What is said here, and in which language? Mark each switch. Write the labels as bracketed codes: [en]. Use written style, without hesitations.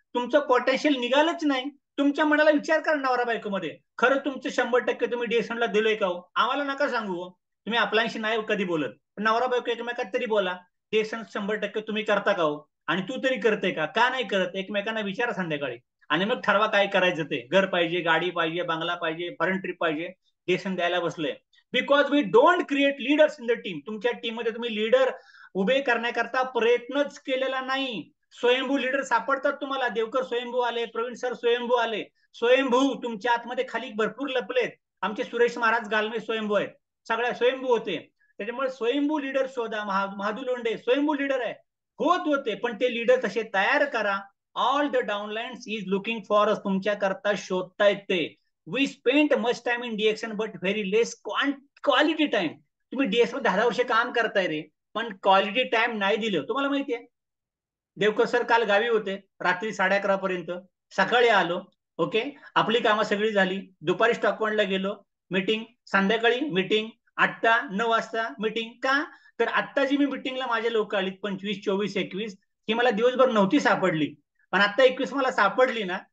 [mr] तुमचं पोटेन्शियल निघालच नाही. तुमच्या मनाला विचार करा नवरा बायको मध्ये, खरं तुमचं 100% तुम्ही डीएसएनला दिलोय का हो? आम्हाला नका सांगू, तुम्ही आपल्याशी नाही कधी बोलत, पण नवरा बायको एकमेकात तरी बोला. डीएसएन 100% तुम्ही करता का हो? आणि तू तरी करते का नाही करत? एकमेकांना विचारा संध्याकाळी, आणि मग ठरवा काय करायचं ते. घर पाहिजे, गाडी पाहिजे, बंगला पाहिजे, फॉरेन ट्रिप पाहिजे. डीएसएन द्यायला बसलोय [en] Because we don't create leaders in the team. [mr] तुमच्या टीम मध्ये तुम्ही लीडर उभे करण्याकरता प्रयत्नच केलेला नाही. स्वयंभू लीडर सापडतात तुम्हाला. देवकर स्वयंभू आले, प्रवीण सर स्वयंभू आले. स्वयंभू तुमच्या आतमध्ये खाली भरपूर लपलेत. आमचे सुरेश महाराज गालमे स्वयंभू आहेत, सगळ्या स्वयंभू होते. त्याच्यामुळे स्वयंभू लीडर शोधा. महादू लोंढे स्वयंभू लीडर आहे, होत होते, पण ते लीडर तसे तयार करा. [en] All the downlines is looking for us. [mr] तुमच्या करता शोधतायत ते. [en] We spent much time in DXN but very less quality time. [mr] तुम्ही डीएक्स मध्ये 10 वर्ष काम करताय रे, पण क्वालिटी टाइम नाही दिलं. तुम्हाला माहितीये देवकर सर काल गावी होते रात्री 11:30 पर्यंत. सकाळी आलो, ओके, आपली कामं सगळी झाली. दुपारी स्टॉक पॉइंटला गेलो, मीटिंग. संध्याकाळी मीटिंग, 8-9 वाजता मीटिंग. का तर आत्ता जी मी मीटिंगला माझे लोक आलीत 25, 24, 21, ही मला दिवसभर नव्हती सापडली, पण आता 21 मला सापडली ना.